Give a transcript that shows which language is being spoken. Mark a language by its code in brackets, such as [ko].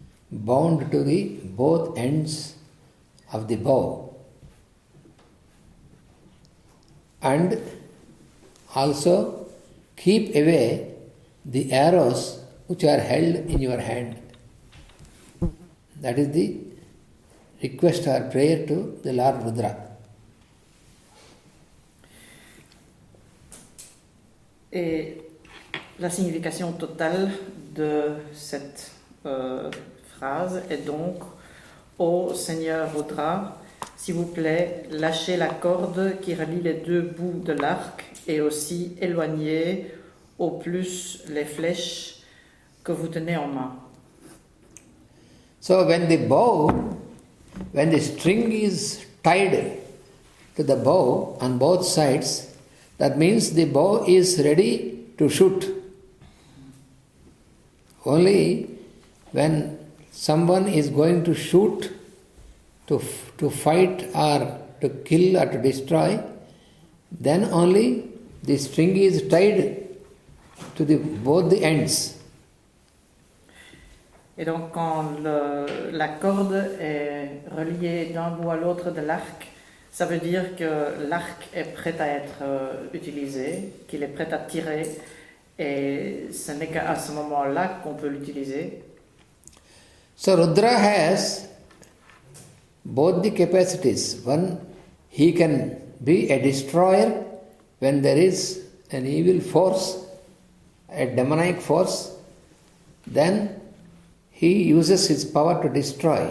[en] bound to the both ends of the bow, and also keep away the arrows which are held in your hand. That is the request or prayer to the Lord Rudra. [fr] Et la signification totale de cette phrase est donc: Ô Seigneur Rudra, s'il vous plaît, lâchez la corde qui relie les deux bouts de l'arc et aussi éloignez au plus les flèches que vous tenez en main. [en] So when the string is tied to the bow on both sides, that means the bow is ready to shoot. Only when someone is going to shoot, to fight or to kill or to destroy, then only the string is tied to both the ends. [fr] Et donc quand la corde est reliée d'un bout à l'autre de l'arc, ça veut dire que l'arc est prêt à être utilisé, qu'il est prêt à tirer, et ce n'est qu'à ce moment-là qu'on peut l'utiliser. [en] So Rudra has both the capacities. One, he can be a destroyer when there is an evil force, a demonic force, then he uses his power to destroy.